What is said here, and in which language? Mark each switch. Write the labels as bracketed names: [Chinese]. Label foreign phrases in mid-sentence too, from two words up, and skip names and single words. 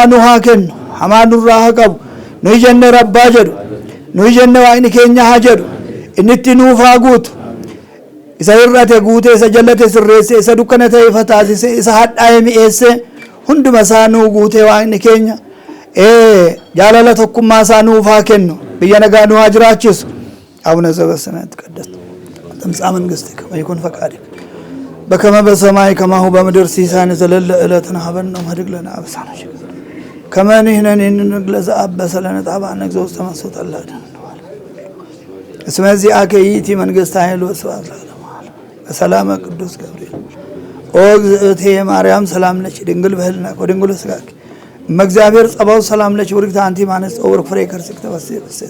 [Oromo] nu haa kennu hamaa nurraa haa qabu nuyi jenne rabbaa jedhu nuyi jenne waaqni keenya haa jedhu innitti nuuf haa guutu isa hir'ate guute isa jallate sirreesse isa dukkana ta'e ifa taasise isa hadhaa'e mi'eesse hunduma isaa nuu guute waaqni keenya jaalala tokkummaa isaa nuuf haa kennu biyya nagaa nu haa jiraachisu [Geez] abuna ዘበሰማያት ይትቀደስ ትምጻእ መንግሥትከ ወይኩን ፈቃድከ በከመ በሰማይ ከማሁ በምድር ሲሳን ዘለለ ዕለትነ ሀበነ ወኅድግ ለነ አበሳነ ከመ ንሕነኒ ንግለዘ አበሰ ለነ ጣብአነ እግዚኦ ውስተ መንሱት አላደ እስመ ዚአከ ይእቲ መንግሥተ ኃይል ወስብሐት ለዓለመ ዓለም በሰላመ ቅዱስ ገብርኤል ኦ እግዝእቴ ማርያም ሰላም ለኪ ድንግል በህሊናኪ ወድንግል በሥጋኪ እመእግዚአብሔር ጸባኦት ሰላም ለኪ ውርግት አንቲ እማንስት ወብሩክ ፍሬ ከርሥኪ ተፈሥሒ ፍሥሕት